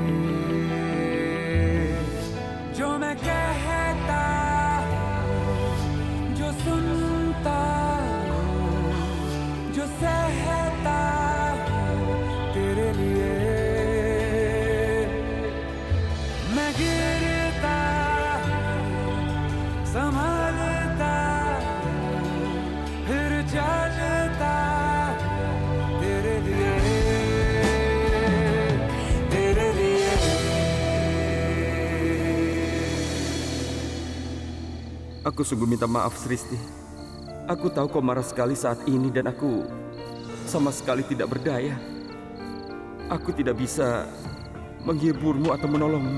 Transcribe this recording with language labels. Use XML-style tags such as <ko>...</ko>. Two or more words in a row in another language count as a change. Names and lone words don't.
<hi>जो मैं कहता जो सुनता जो सहता तेरे लिए मैं गिरता संभलता फिर चलता तेरे लिए तेरे लिए</hi> <id>Aku sungguh minta maaf, Sristi. Aku tahu kau marah sekali saat ini dan aku sama sekali tidak berdaya. Aku tidak bisa menghiburmu atau menolongmu.</id>